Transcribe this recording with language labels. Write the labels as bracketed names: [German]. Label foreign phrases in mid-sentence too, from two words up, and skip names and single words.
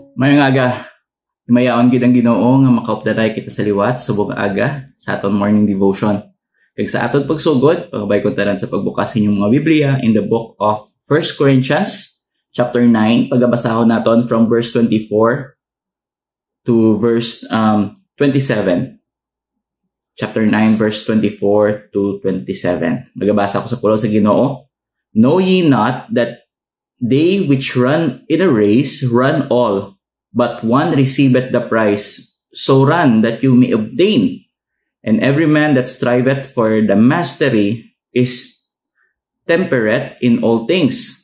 [Hiligaynon] Ngayong aga, himayaon gid ang Ginoo nga makaupdaray kita sa liwat subong aga sa aton [English] morning devotion. [Hiligaynon] Kag sa aton pagsugod, pagabay ko tanan sa pagbukas inyong mga Biblia [English] in the book of 1 Corinthians chapter 9. [Hiligaynon] Pagabasahon naton [English] from verse 24 to verse 27. Chapter 9 verse 24 to 27. [Hiligaynon] Magabasa ko sa pulo sa Ginoo. [English] Know ye not that they which run in a race run all, but one receiveth the prize. So run that you may obtain. And every man that striveth for the mastery is temperate in all things.